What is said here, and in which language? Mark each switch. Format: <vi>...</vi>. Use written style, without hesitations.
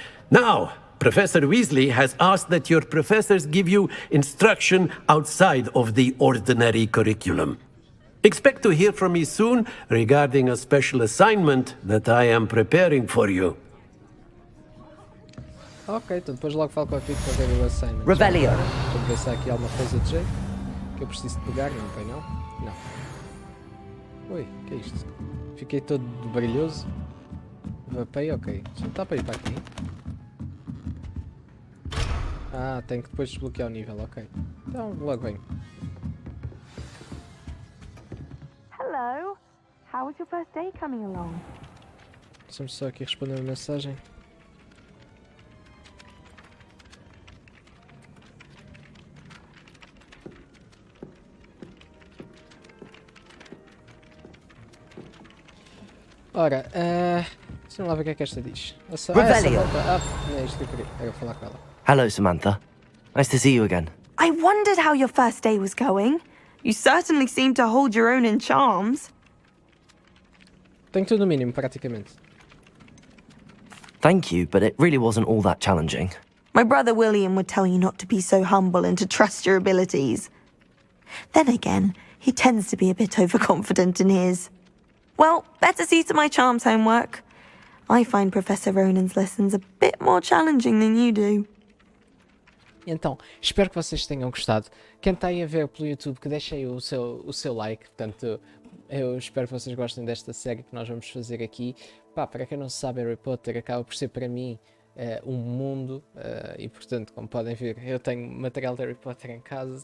<en>Now, Professor Weasley has asked that your professors give you instruction outside of the ordinary curriculum. Expect to hear from me soon regarding a special assignment that I am preparing for you.</en> <pt>Ok, então depois logo falo contigo para ver o assignment. Revelio. Para ver se há aqui alguma coisa de jeito que eu preciso de pegar, não tem não? Não. Ui, o que é isto? Fiquei todo brilhoso. Vapei, ok. Só está para ir para aqui. Ah, tenho que depois desbloquear o nível, ok. Então logo venho.</pt> <en>Hello. How was your first day coming along?</en> <pt>Deixa-me só aqui responder a mensagem. Ora, deixa-me lá ver o que é que esta diz. Revelio. Não é isto que eu queria, era falar com ela.</pt> <en>Hello, Samantha. Nice to see you again. I wondered how your first day was going. You certainly seem to hold your own in charms.</en> <pt>Tenho tudo no mínimo, praticamente.</pt> <en>Thank you, but it really wasn't all that challenging. My brother William would tell you not to be so humble and to trust your abilities. Then again, he tends to be a bit overconfident in his. Well, better see to my charms homework. I find Professor Ronan's lessons a bit more challenging than you do.</en> <pt>Então, espero que vocês tenham gostado. Quem está aí a ver pelo YouTube, que deixem o seu like. Portanto, eu espero que vocês gostem desta série que nós vamos fazer aqui. Pá, para quem não sabe, Harry Potter acaba por ser para mim um mundo. E portanto, como podem ver, eu tenho material de Harry Potter em casa.</pt>